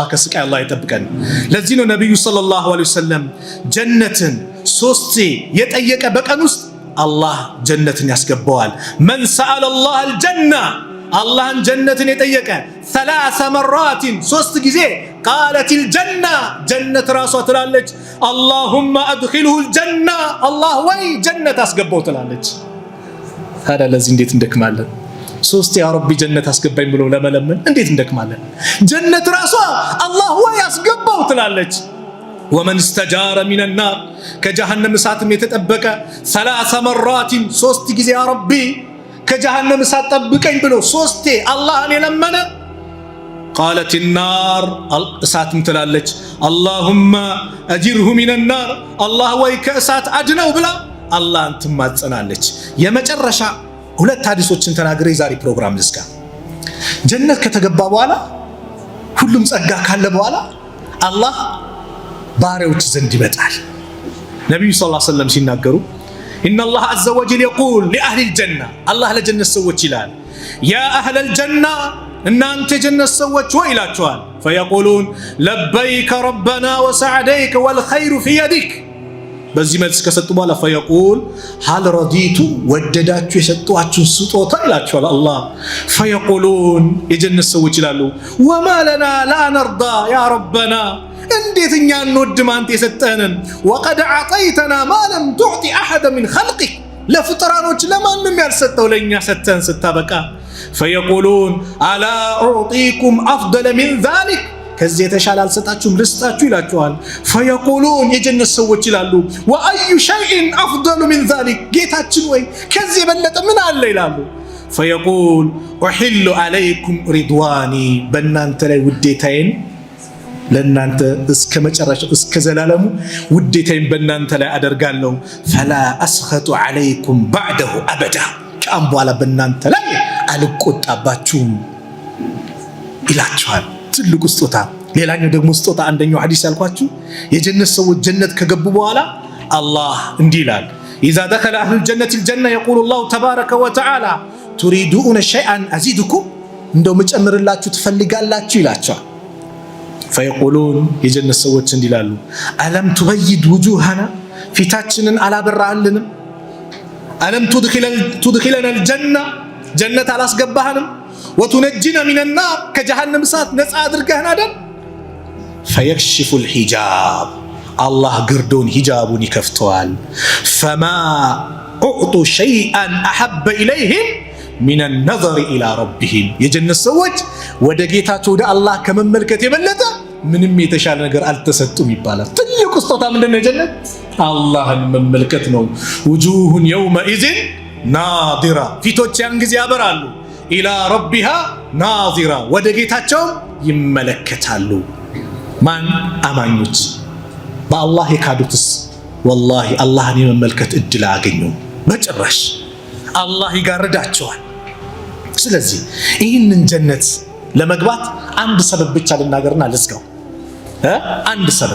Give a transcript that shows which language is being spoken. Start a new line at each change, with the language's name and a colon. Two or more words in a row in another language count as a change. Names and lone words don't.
Amharic: ከስቃይ አላህ ይጠብቀን። ለዚህ ነው ነብዩ
Arabic: صلى الله عليه وسلم
Amharic: ጀነትን 3 የጠየቀ በቀን ውስጥ አላህ ጀነትን ያስገባዋል።
Arabic: من سأل الله الجنة
Amharic: አላህን ጀነትን የጠየቀ 3 مرات 3 ጊዜ
Arabic: قالت الجنة
Amharic: ጀነት ራሷ ትላለች
Arabic: اللهم ادخله الجنة
Amharic: አላህ ወይ ጀነት አስገባው ትላለች። ታዲያ ለዚህ እንዴት እንደክማለን? 3
Arabic: يا ربي
Amharic: ጀነት አስገባኝ ብሎ ለመለመን እንዴት እንደክማለን? ጀነት ራሷ አላህ ወይ አስገባው ትላለች።
Arabic: ومن استجار من النار
Amharic: ከጀሃነም እሳትም የተጠበቀ 3 مرات 3 ጊዜ
Arabic: يا ربي
Amharic: ከጀሃነም እሳት ጠብቀኝ ብሎ 3 አላህን የለመነ
Arabic: قالت النار
Amharic: እሳትም ትላለች
Arabic: اللهم اجره من النار
Amharic: አላህ ወይ ከእሳት አድነው ብላ አላህን ትማጸናለች። የመጨረሻ 2 ሐዲሶችን ተናግሬ ዛሬ ፕሮግራም ልዝጋ። ጀነት ከተገባ በኋላ ሁሉም ጸጋ ካለ በኋላ አላህ ባሪያዎች ዘንድ ይመጣል። ነብዩ
Arabic: صلى الله عليه وسلم
Amharic: ሲናገሩ
Arabic: إن الله عز وجل يقول لأهل الجنة الله لجنة سوت
Amharic: ይላል
Arabic: يا أهل
Amharic: الجنة እናንተ ጀነት ሰዎች ወይ ይላቸዋል።
Arabic: فيقولون لبيك ربنا وسعديك والخير في يدك
Amharic: በዚህ መልስ ከሰጡ በኋላ
Arabic: فيقول هل رضيتم
Amharic: ወደዳችሁ የሰጧችሁን ስጦታ ይላቸዋል አላህ። فيقولون የጀነት ሰዎች ይላሉ
Arabic: وما لنا لا نرضى يا ربنا
Amharic: እንዴት እኛ እንወድም አንተ የሰጠህንን
Arabic: وقد اعطيتنا ما لم تعط احد من خلقك
Amharic: ለፍጥራኖች ለማንም ያልሰጠው ለኛ ሰጠን ስታበቃ
Arabic: فيقولون الا اعطيكم افضل من ذلك
Amharic: ከዚህ የተሻለ አልሰጣችሁም ልስጣችሁ ይላችኋል። فيقولون የጀነት ሰዎች ይላሉ
Arabic: واي شيء افضل من ذلك
Amharic: ጌታችን ወይ ከዚህ የበለጠ ምን አለ ይላሉ።
Arabic: فيقول احل عليكم رضواني
Amharic: በእናንተ ላይ ውዴታዬን ለናንተ እስከ መጨረሻው እስከ ዘላለሙ ውዴታዬን በእናንተ ላይ አደርጋለሁ።
Arabic: فلا اسخط عليكم بعده ابدا
Amharic: ከአሁን በኋላ በእናንተ ላይ አልቆጣባችሁም ይላችኋል። ትልቁ ስጦታ። ሌላኛው ደግሞ ስጦታ አንደኛው ሐዲስ ያልኳችሁ የጀነት ሰዎች ጀነት ከገቡ በኋላ አላህ እንዲህ ይላል
Arabic: اذا دخل اهل الجنه الجنه يقول الله تبارك وتعالى تريدون شيئا ازيدكم
Amharic: እንደው መጨመርላችሁ ትፈልጋላችሁ ይላችኋል። فيقولون የጀነት ሰዎች እንዲህ ይላሉ
Arabic: ألم تبيض وجوهنا
Amharic: ፊታችንን አላበራህልንም
Arabic: ألم تدخلنا الجنة
Amharic: ጀነት አላስገባህንም
Arabic: وتنجنا من النار
Amharic: ከጀሃነም እሳት ነፃ አድርገህን አይደል።
Arabic: فيكشف الحجاب الله
Amharic: ግርዶን ሂጃቡን ይከፍተዋል።
Arabic: فما اعطوا شيئا احب اليهم من النظر الى ربهم
Amharic: የጀነት ሰዎች ወደ ጌታቸው ወደ አላህ ከመመልከት የበለጠ ምንም የተሻለ ነገር አልተሰጡም ይባላል። ትልቁ ስጦታ ምንድነው? የጀነት አላህን መመልከት ነው።
Arabic: وجوه يومئذ ناظرة
Amharic: ፊቶች ያን ጊዜ ያበራሉ።
Arabic: إلى ربها ناظرة
Amharic: ወደ ጌታቸው ይመለከታሉ። ማን? አማኞች። በአላህ የካዱትስ ወላሂ አላህን የመመልከት እድል አያገኙም በጭራሽ። አላህ ይጋርዳቸዋል። ስለዚህ ይህንን ጀነት ለመግባት አንድ ሰበብ ብቻ ልናገርና ልዝጋው። አንድ